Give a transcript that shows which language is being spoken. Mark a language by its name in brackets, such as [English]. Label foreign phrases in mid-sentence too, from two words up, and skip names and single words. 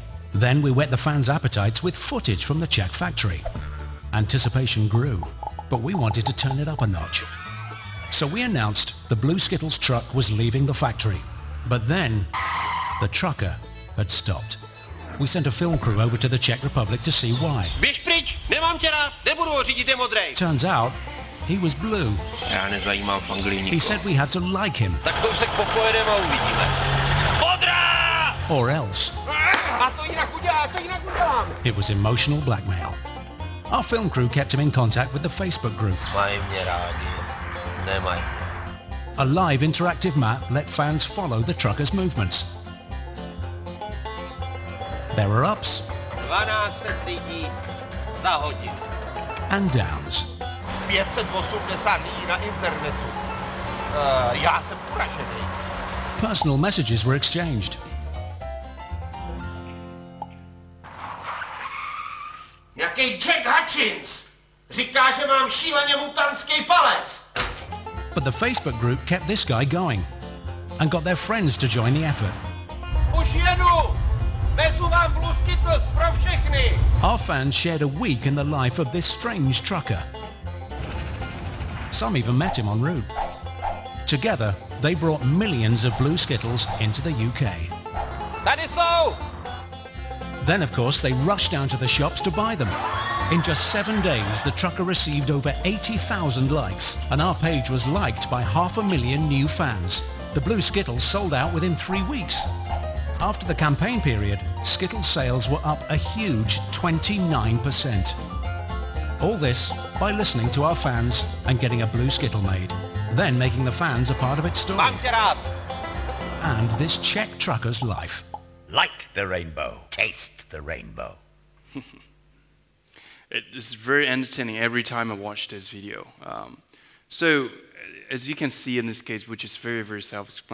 [English] Then we whet the fans' appetites with footage from the Czech factory. Anticipation grew, but we wanted to turn it up a notch. So we announced the blue Skittles truck was leaving the factory. But then, the trucker had stopped. We sent a film crew over to the Czech Republic to see why. [Czech] Běž pryč, nemám tě rád, nebudu ho řídit, je modrej. [English] Turns out, he was blue. [Czech] Já nezajímám v Anglii nikoho. [English] He said we had to like him. [Czech] Tak kousek popojedeme a uvidíme. Modrá! [English] Or else. [Czech] A to jinak udělám. [English] It was emotional blackmail. Our film crew kept him in contact with the Facebook group. [Czech] Mají mě rádi, nemají. [English] A live interactive map let fans follow the trucker's movements. There were ups [Czech] 1200 lidí za hodinu. [English] and downs. [Czech] 580 lidí na internetu. Já jsem uražený. [English] Personal messages were exchanged. Hutchins! [Czech] Říká, že mám šíleně mutantský palec! [English] But the Facebook group kept this guy going and got their friends to join the effort. [Czech] Už jedu! Vezu vám Blue Skittles pro všechny! [English] Our fans shared a week in the life of this strange trucker. Some even met him en route. Together, they brought millions of Blue Skittles into the UK. [Czech] Tady jsou! [English] Then, of course, they rushed down to the shops to buy them. In just 7 days, the trucker received over 80,000 likes, and our page was liked by 500,000 new fans. The Blue Skittles sold out within 3 weeks. After the campaign period, Skittles sales were up a huge 29%. All this by listening to our fans and getting a Blue Skittle made, then making the fans a part of its story. [Czech] Mám tě rád! [English] And this Czech trucker's life. Like the rainbow, taste the rainbow. It is very entertaining every time I watch this video. So, as you can see in this case, which is very, very self-explanatory.